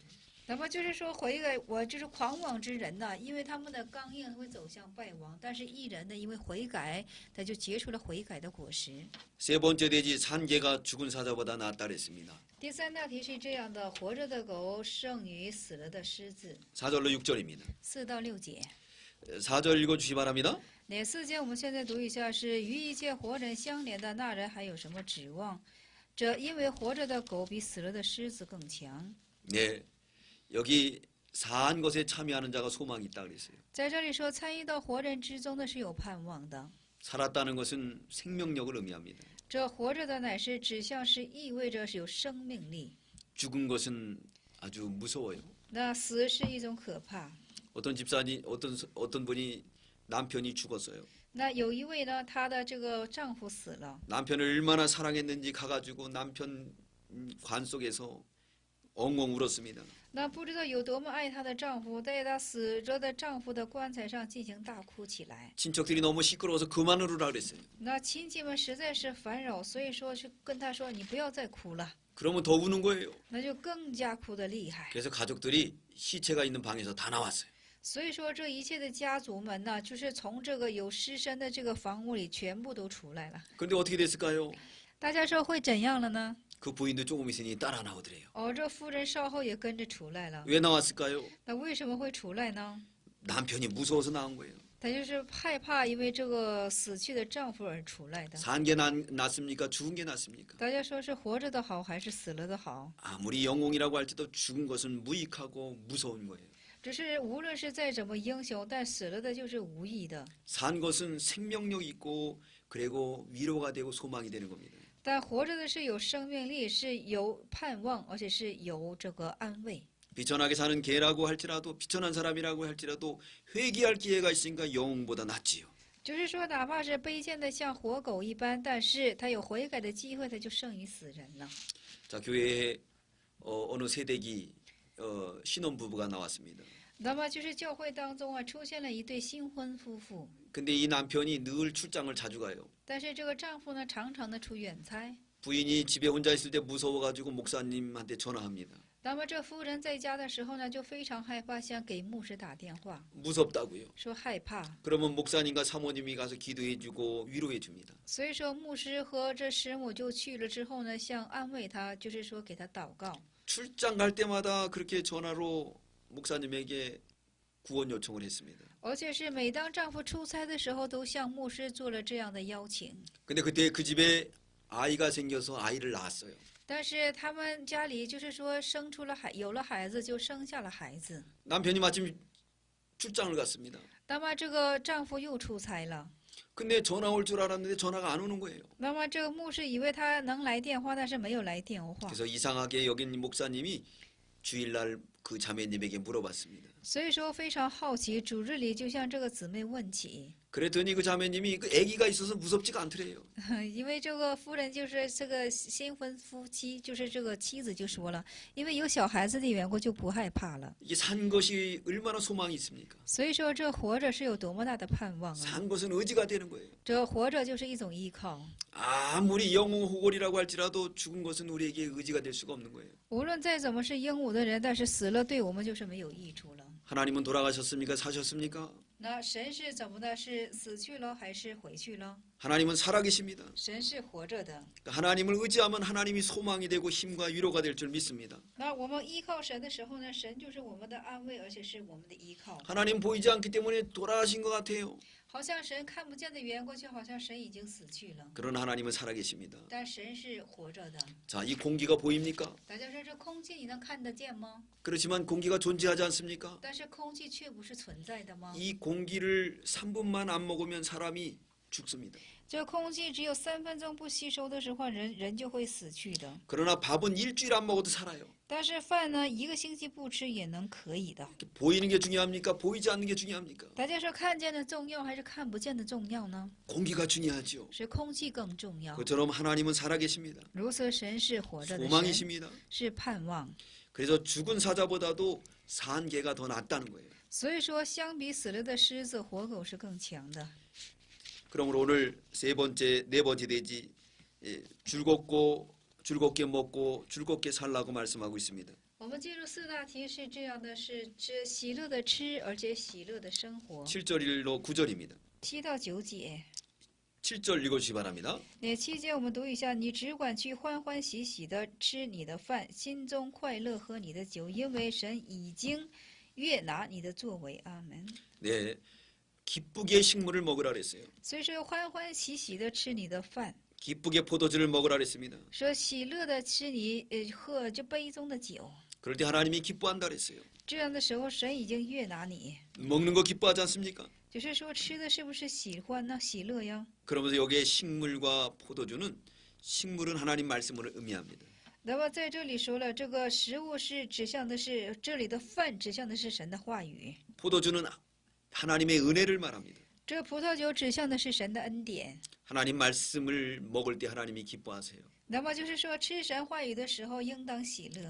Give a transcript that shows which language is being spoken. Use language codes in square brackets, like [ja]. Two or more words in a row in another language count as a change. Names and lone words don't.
[zh] 那么就是说悔改，我就是狂妄之人呢，因为他们的刚硬会走向败亡，但是义人呢，因为悔改，他就结出了悔改的果实。 [ko] 세 번째 돼지 산개가 죽은 사자보다 낫다 그랬습니다. [zh] 第三大题是这样的：活着的狗胜于死了的狮子。 [ko] 4절로 6절입니다. [zh] 4 到6节。 [ko] 4절 읽어주시기 바랍니다. [zh] 哪4节我们现在读一下是与一切活人相连的那人还有什么指望？这因为活着的狗比死了的狮子更强。 [ko] 네, 여기 사한 것에 참여하는 자가 소망이 있다 그랬어요. [zh] 在这里说，参与到活人之中的是有盼望的。 [ko] 살았다는 것은 생명력을 의미합니다. [zh] 这活着的乃是指向是意味着是有生命力。 [ko] 죽은 것은 아주 무서워요. [zh] 那死是一种可怕。 [ko] 어떤 집사님, 어떤 분이 남편이 죽었어요. [zh] 那有一位呢，她的这个丈夫死了， [ko] 남편을 얼마나 사랑했는지 가가지고 남편 관 속에서 엉엉 울었습니다. [zh] 那不知道有多么爱她的丈夫，在她死着的丈夫的棺材上进行大哭起来。 [ko] 친척들이 너무 시끄러워서 그만 울으라 그랬어요. [zh] 那亲戚们实在是烦扰，所以说是跟她说：“你不要再哭了。 [ko] 그러면 더 우는 거예요. [zh] 那就更加哭得厉害。 [ko] 그래서 가족들이 시체가 있는 방에서 다 나왔어요. [zh] 所以说，这一切的家族们呢，就是从这个有尸身的这个房屋里全部都出来了。 [ko] 그런데 어떻게 됐을까요? [zh] 大家说会怎样了呢？ [ko] 그 부인도 조금 있으니 따라 나오더래요. [zh] 哦，这夫人稍后也跟着出来了。 [ko] 왜 나왔을까요? [zh] 那为什么会出来呢？ [ko] 남편이 무서워서 나온 거예요. [zh] 她就是害怕因为这个死去的丈夫而出来的。 [ko] 산 게 낫습니까? 죽은 게 낫습니까? [zh] 大家说是活着的好还是死了的好？ [ko] 아무리 영웅이라고 할지도 죽은 것은 무익하고 무서운 거예요. [zh] 只是无论是再怎么英雄，但死了的就是无益的。 [ko] 산 것은 생명력 있고 그리고 위로가 되고 소망이 되는 겁니다. [zh] 但活着的是有生命力，是有盼望，而且是有这个安慰。 [ko] 비천하게 사는 개라고 할지라도 비천한 사람이라고 할지라도 회개할 기회가 있으니까 영웅보다 낫지요. [zh] 就是说，哪怕是卑贱的像活狗一般，但是他有悔改的机会，他就胜于死人了。 [ko] 자, 교회에 어느 세대기 신혼부부가 나왔습니다. [zh] 那么就是教会当中啊，出现了一对新婚夫妇， [ko] 근데 이 남편이 늘 출장을 자주 가요. [zh] 但是这个丈夫呢，常常的出远差。 [ko] 부인이 집에 혼자 있을 때 무서워가지고 목사님한테 전화합니다. [zh] 那么这夫人在家的时候呢，就非常害怕，想给牧师打电话， [ko] 무섭다고요. [zh] 说害怕。 [ko] 그러면 목사님과 사모님이 가서 기도해주고 위로해줍니다. [zh] 所以说，牧师和这师母就去了之后呢，想安慰他，就是说给他祷告。 [ko] 출장 갈 때마다 그렇게 전화로 목사님에게 구원 요청을 했습니다. [zh] 而且是每当丈夫出差的时候，都向牧师做了这样的邀请。 [ko] 근데 그때 그 집에 아이가 생겨서 아이를 낳았어요. [zh] 但是他们家里就是说生出了有了孩子，就生下了孩子。 [ko] 남편이 마침 출장을 갔습니다. [zh] 那么这个丈夫又出差了， [ko] 근데 전화 올 줄 알았는데 전화가 안 오는 거예요. [zh] 那么这个牧师以为他能来电话，但是没有来电话。 [ko] 그래서 이상하게 여긴 목사님이 주일날 그 자매님에게 물어봤습니다. [zh] 所以说非常好奇，主日里就向这个姊妹问起， [ko] 그랬더니 그 자매님이 그 아기가 있어서 무섭지가 않더래요. [zh] 因为这个夫人就是这个新婚夫妻，就是这个妻子就说了，因为有小孩子的缘故就不害怕了。 [ko] 이게 산 것이 얼마나 소망이 있습니까? [zh] 所以说这活着是有多么大的盼望啊！ [ko] 산 것은 의지가 되는 거예요. [zh] 这活着就是一种依靠。 [ko] 아무리 영웅 호골이라고 할지라도 죽은 것은 우리에게 의지가 될 수가 없는 거예요. [zh] 无论再怎么是英武的人，但是死了对我们就是没有益处了。 [ko] 하나님은 돌아가셨습니까? 사셨습니까? [zh] 那神是怎么的？是死去了还是回去了？ [ko] 하나님은 살아계십니다. [zh] 神是活着的。 [ko] 하나님을 의지하면 하나님이 소망이 되고 힘과 위로가 될 줄 믿습니다. [zh] 那我们依靠神的时候呢，神就是我们的安慰，而且是我们的依靠。 [ko] 하나님 보이지 않기 때문에 돌아가신 것 같아요. [zh] 好像神看不见的缘故，就好像神已经死去了。 [ko] 그러나 하나님은 살아계십니다. [zh] 但神是活着的。 [ko] 자, 이 공기가 보입니까? [zh] 大家说这空气你能看得见吗？ [ko] 그렇지만 공기가 존재하지 않습니까? [zh] 但是空气却不是存在的吗？ [ko] 이 공기를 3분만 안 먹으면 사람이 죽습니다. [zh] 这空气只有3分钟不吸收的时候，人就会死去的。 [ko] 그러나 밥은 일주일 안 먹어도 살아요. [zh] 但是饭呢，1个星期不吃也能可以的。 [ko] 보이는 게 중요합니까? 보이지 않는 게 중요합니까? [zh] 大家说看见的重要还是看不见的重要呢？ [ko] 공기가 중요하죠. [zh] 是空气更重要。 [ko] 그처럼 하나님은 살아계십니다. [zh] 如此，神是活着的神， [ko] 소망이십니다. [zh] 是盼望。 [ko] 그래서 죽은 사자보다도 산 개가 더 낫다는 거예요. [zh] 所以说，相比死了的狮子，活狗是更强的。 [ko] 그러므로 오늘 네 번째 돼지 즐겁게 먹고 즐겁게 살라고 말씀하고 있습니다. [zh] 我们进入4大题是这样的：是喜乐的吃，而且喜乐的生活。 [ko] 7절 1로 9절입니다. [zh] 7 到9节。 [ko] 7절 읽어주시기 바랍니다. [zh] 那7节我们读一下：你只管去欢欢喜喜的吃你的饭，心中快乐喝你的酒，因为神已经悦纳你的作为。阿门。 [ko] 네, 기쁘게 식물을 먹으라 그랬어요. [zh] 所以说，欢欢喜喜的吃你的饭， [ko] 기쁘게 포도주를 먹으라 그랬습니다. [zh] 说喜乐的吃你喝这杯中的酒。 [ko] 그럴 때 하나님이 기뻐한다 그랬어요. [zh] 这样的时候，神已经悦纳你。 [ko] 먹는 거 기뻐하지 않습니까? [zh] 就是说，吃的是不是喜欢呢？喜乐呀。 [ko] 그러면서 여기에 식물과 포도주는 식물은 하나님 말씀을 의미합니다. [zh] 那么在这里说了，这个食物是指向的是这里的饭，指向的是神的话语。 [ko] 포도주는 하나님의 은혜를 말합니다. [zh] 这葡萄酒指向的是神的恩典。 [ko] 하나님 말씀을 먹을 때 하나님이 기뻐하세요. [zh] 那么就是说，吃神话语的时候，应当喜乐。